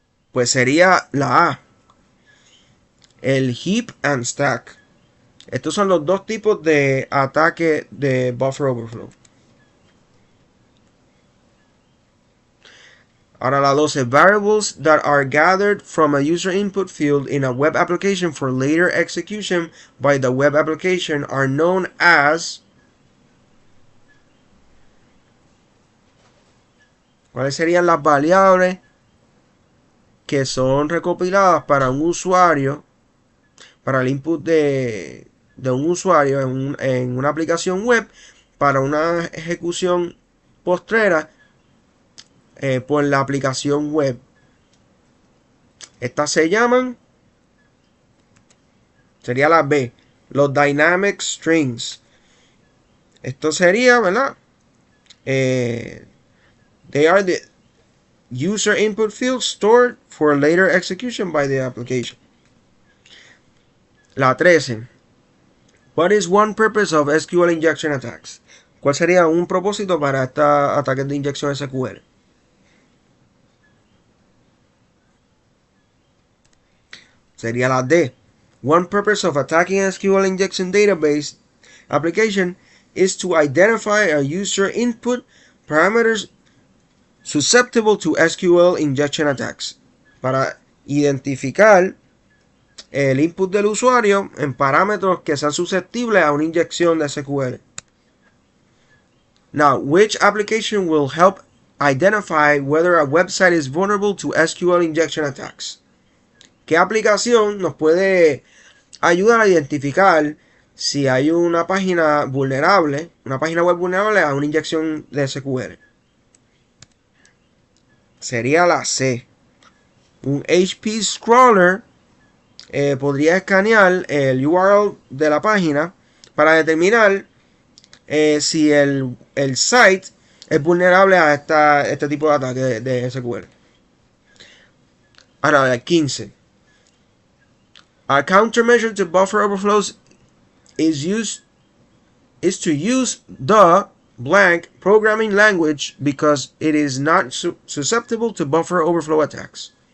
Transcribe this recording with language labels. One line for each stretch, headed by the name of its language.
Spanish: Pues sería la A. El heap and stack. Estos son los dos tipos de ataque de buffer overflow. Ahora la 12.
English: Variables that are gathered from a user input field in a web application for later execution by the web application are known as...
Spanish: ¿Cuáles serían las variables que son recopiladas para un usuario, para el input de un usuario en una aplicación web para una ejecución postrera por la aplicación web? Estas se llaman, sería la B, los dynamic strings. Esto sería, ¿verdad?
English: They are the user input fields stored for later execution by the application. La 13. What is one purpose of SQL injection attacks?
Spanish: ¿Cuál sería un propósito para esta ataques de inyección SQL?
English: Sería la D. One purpose of attacking SQL injection database application is to identify a user input parameters susceptible to SQL injection attacks.
Spanish: Para identificar el input del usuario en parámetros que sean susceptibles a una inyección de SQL.
English: Now, which application will help identify whether a website is vulnerable to SQL injection attacks?
Spanish: ¿Qué aplicación nos puede ayudar a identificar si hay una página vulnerable, una página web vulnerable a una inyección de SQL? Sería la C. Un HP Scroller podría escanear el URL de la página para determinar si el site es vulnerable a este tipo de ataque de SQL. Ahora, el 15.
English: A countermeasure to buffer overflows is to use the blank programming language because it is not susceptible to buffer overflow attacks.